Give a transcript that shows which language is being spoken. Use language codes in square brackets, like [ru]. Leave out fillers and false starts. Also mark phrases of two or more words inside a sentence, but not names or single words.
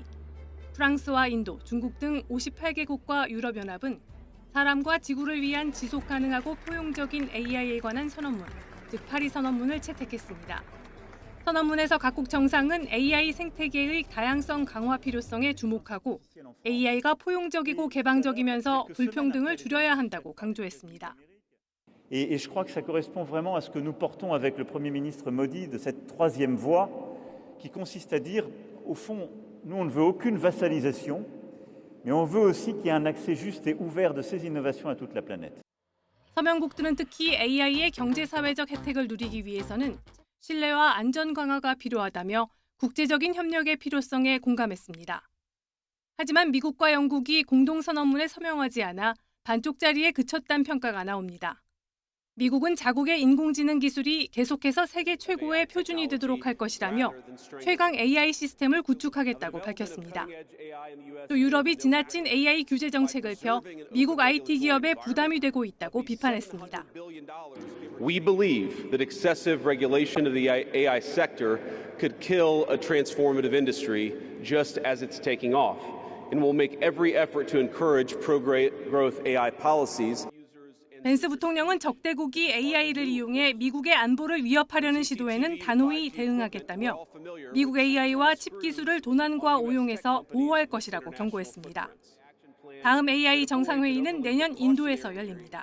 [ko] 프랑스와 인도, 중국 등 58개국과 유럽연합은 사람과 지구를 위한 지속 가능하고 포용적인 AI에 관한 선언문, 즉 파리 선언문을 채택했습니다. 선언문에서 각국 정상은 AI 생태계의 다양성 강화 필요성에 주목하고 AI가 포용적이고 개방적이면서 불평등을 줄여야 한다고 강조했습니다. [fr] Et je crois que ça correspond vraiment à ce que nous portons avec le Premier ministre Modi de cette troisième voie qui consiste à dire, au fond, nous on ne veut aucune vassalisation, mais on veut aussi qu'il y ait un accès juste et ouvert de ces innovations à toute la planète. [ko] 서명국들은 특히 AI의 경제사회적 혜택을 누리기 위해서는 신뢰와 안전 강화가 필요하다며 국제적인 협력의 필요성에 공감했습니다. 하지만 미국과 영국이 공동선언문에 서명하지 않아 반쪽짜리에 그쳤다는 평가가 나옵니다. 미국은 자국의 인공지능 기술이 계속해서 세계 최고의 표준이 되도록 할 것이라며 최강 AI 시스템을 구축하겠다고 밝혔습니다. 또 유럽이 지나친 AI 규제 정책을 펴 미국 IT 기업에 부담이 되고 있다고 비판했습니다. [en] We believe that excessive regulation of the AI sector could kill a transformative industry just as it's taking off, and will make every effort to encourage pro-growth AI policies. [ko] 벤스 부통령은 적대국이 AI를 이용해 미국의 안보를 위협하려는 시도에는 단호히 대응하겠다며 미국 AI와 칩 기술을 도난과 오용해서 보호할 것이라고 경고했습니다. 다음 AI 정상회의는 내년 인도에서 열립니다.